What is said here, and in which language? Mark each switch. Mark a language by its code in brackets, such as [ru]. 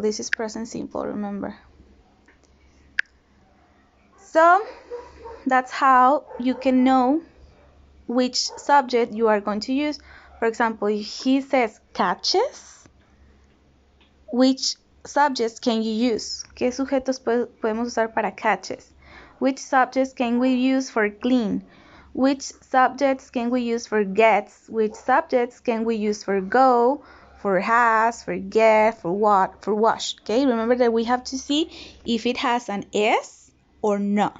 [en] This is present simple, remember. So that's how you can know which subject you are going to use. For example, if he says catches, which subjects can you use? [es] ¿Qué sujetos podemos usar para catches? [en] Which subjects can we use for clean? Which subjects can we use for gets? Which subjects can we use for go, for has, for get, for what, for wash. Okay, remember that we have to see if it has an S or no.